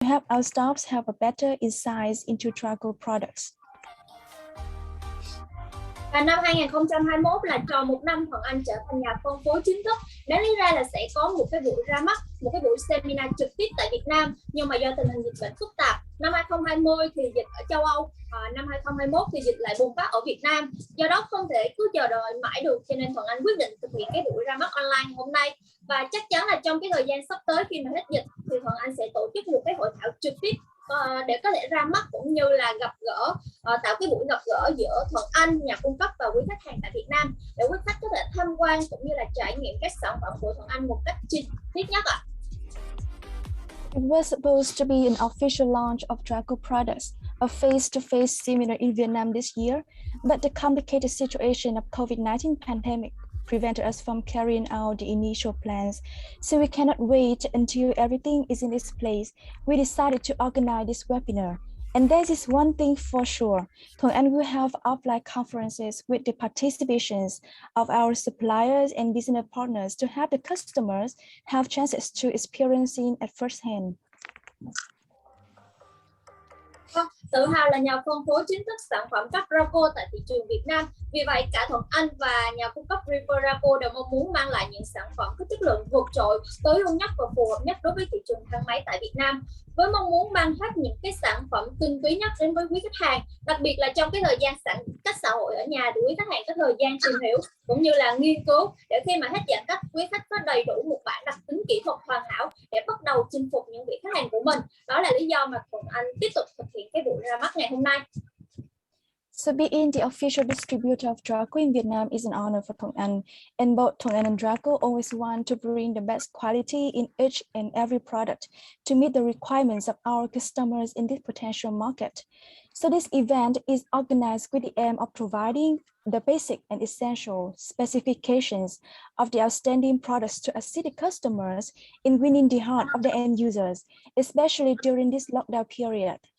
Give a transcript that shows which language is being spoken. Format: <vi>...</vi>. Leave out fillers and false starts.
<en>help our staffs have a better insights into Drako products.</en> <vi>Và năm 2021 là tròn một năm Thuận Anh trở thành nhà phân phối chính thức. Đáng lý ra là sẽ có một cái buổi ra mắt, một cái buổi seminar trực tiếp tại Việt Nam, nhưng mà do tình hình dịch bệnh phức tạp, năm 2020 thì dịch ở châu Âu, năm 2021 thì dịch lại bùng phát ở Việt Nam. Do đó không thể cứ chờ đợi mãi được, cho nên Thuận Anh quyết định thực hiện cái buổi ra mắt online hôm nay. Và chắc chắn là trong cái thời gian sắp tới khi mà hết dịch thì Thuận Anh sẽ tổ chức một cái hội thảo trực tiếp để có thể ra mắt cũng như là gặp gỡ, tạo cái buổi gặp gỡ giữa Thuận Anh, nhà cung cấp và quý khách hàng tại Việt Nam để quý khách có thể tham quan cũng như là trải nghiệm các sản phẩm của Thuận Anh một cách chi tiết nhất ạ.</vi> <en>It was supposed to be an official launch of Drako products, a face-to-face seminar in Vietnam this year, but the complicated situation of COVID-19 pandemic prevented us from carrying out the initial plans. So we cannot wait until everything is in its place. We decided to organize this webinar. And there is one thing for sure, Thuận Anh will have offline conferences with the participations of our suppliers and business partners to have the customers have chances to experiencing at first hand.</en> <vi>Tự hào là nhà phân phối chính thức sản phẩm cấp Drako tại thị trường Việt Nam. Vì vậy, cả Thuận Anh và nhà cung cấp Pfeifer Drako đều mong muốn mang lại những sản phẩm có chất lượng vượt trội, tối ưu nhất và phù hợp nhất đối với thị trường thang máy tại Việt Nam. Với mong muốn mang hết những cái sản phẩm tinh túy nhất đến với quý khách hàng, đặc biệt là trong cái thời gian giãn cách xã hội ở nhà thì quý khách hàng có thời gian tìm hiểu cũng như là nghiên cứu để khi mà hết giãn cách, quý khách có đầy đủ một bản đặc tính kỹ thuật hoàn hảo để bắt đầu chinh phục những vị khách hàng của mình. Đó là lý do mà Thuận Anh tiếp tục thực hiện cái buổi ra mắt ngày hôm nay.</vi> <en>So being the official distributor of Drako in Vietnam is an honor for Thuận Anh, and both Thuận Anh and Drako always want to bring the best quality in each and every product to meet the requirements of our customers in this potential market. So this event is organized with the aim of providing the basic and essential specifications of the outstanding products to assist the customers in winning the heart of the end users, especially during this lockdown period.</en>